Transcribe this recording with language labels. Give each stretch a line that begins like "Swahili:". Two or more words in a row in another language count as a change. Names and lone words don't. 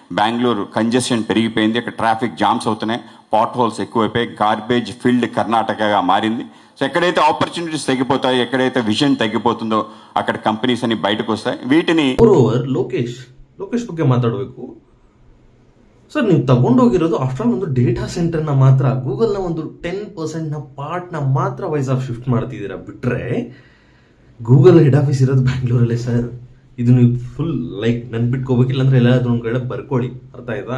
Telugu: బెంగళూరు కంజెషన్ పెరిగిపోయింది, అక్కడ
English: traffic jams
Telugu: అవుతున్నాయి,
English: pot holes
Telugu: ఎక్కువైపోయి
English: garbage filled
Telugu: కర్ణాటకగా మారింది. సో ఎక్కడైతే ఆపర్చునిటీస్ తగ్గిపోతాయి, ఎక్కడైతే విజన్ తగ్గిపోతుందో అక్కడ కంపెనీస్ అన్ని బయటకు వస్తాయి. వీటిని
Kannada: ಲೋಕೇಶ್ ಬಗ್ಗೆ ಮಾತಾಡಬೇಕು ಸರ್. ನೀವು ತಗೊಂಡೋಗಿರೋದು
English: after all
Kannada: ಒಂದು
English: data center
Kannada: ಮಾತ್ರ, ಗೂಗಲ್ನ ಒಂದು 10% ಪಾರ್ಟ್ನ ಮಾತ್ರ ವೈಸಾಗ್ ಶಿಫ್ಟ್ ಮಾಡ್ತಿದ್ದೀರಾ. ಬಿಟ್ರೆ ಗೂಗಲ್
English: head office
Kannada: ಇರೋದು ಬ್ಯಾಂಗ್ಳೂರಲ್ಲೇ ಸರ್. ಇದು ನೀವು
English: full like
Kannada: ನೆನ್ಪಿಟ್ಕೋಬೇಕಿಲ್ಲ ಅಂದ್ರೆ ಎಲ್ಲಾದ್ರೂ ಒಂದು ಕಡೆ ಬರ್ಕೊಳ್ಳಿ, ಅರ್ಥ ಆಯ್ತಾ?